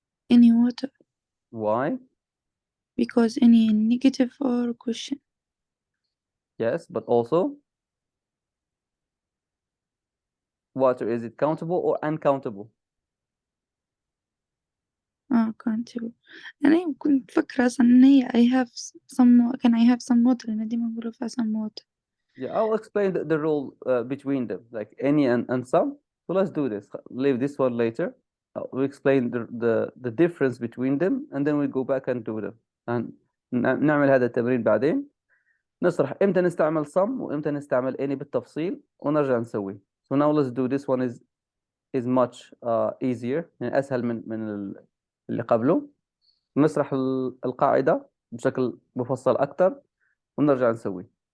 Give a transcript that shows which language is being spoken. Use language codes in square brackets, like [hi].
[en] Any water. Why? Because any negative or question. Yes, but also water, is it countable or uncountable? countable. [ar] أنا كنت فاكرة أصلا إن هي [en] I have some. Can I have some water؟ [ar] أنا دايما بقول فيها [en] some water. Yeah, I'll explain the rule between them, like any and some. So let's do this. Leave this one later. We'll explain the difference between them, and then we go back and do them. [ar] And نعمل هذا التمرين بعدين. نشرح إمتى نستعمل some وإمتى نستعمل any بالتفصيل ونرجع نسوي. [en] So now let's do this one is much easier، [ar] يعني أسهل من اللي قبله. نشرح القاعدة بشكل مفصل أكتر ونرجع نسوي.